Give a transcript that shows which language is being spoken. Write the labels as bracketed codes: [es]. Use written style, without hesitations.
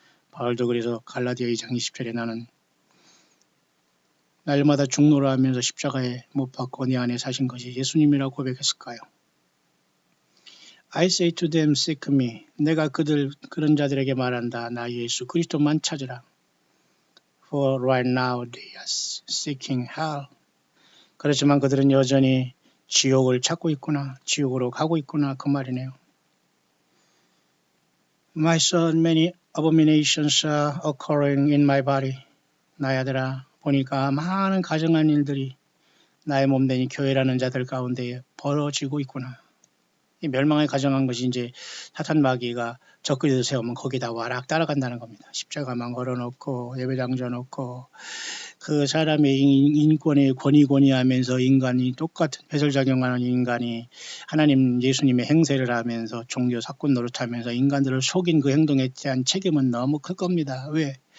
[ko] 바울도 그래서 갈라디아 2장 20절에 나는 날마다 중노라 하면서 십자가에 못 박고 내 안에 사신 것이 예수님이라고 고백했을까요? [en] I say to them, seek me. [ko] 내가 그런 자들에게 말한다. 나 예수 그리스도만 찾으라. [en] For right now they are seeking hell. [ko] 그렇지만 그들은 여전히 지옥을 찾고 있구나. 지옥으로 가고 있구나. 그 말이네요. [en] My son, many abominations are occurring in my body. [ko] 나의 아들아, 보니까 많은 가증한 일들이 나의 몸되니 교회라는 자들 가운데 벌어지고 있구나. 이 멸망에 가정한 것이 이제 사탄 마귀가 적그리를 세우면 거기다 와락 따라간다는 겁니다. 십자가만 걸어놓고 예배당 져놓고 그 사람의 인권에 권위하면서 인간이 똑같은 배설작용하는 인간이 하나님 예수님의 행세를 하면서 종교 사건 노릇하면서 인간들을 속인 그 행동에 대한 책임은 너무 클 겁니다. 왜?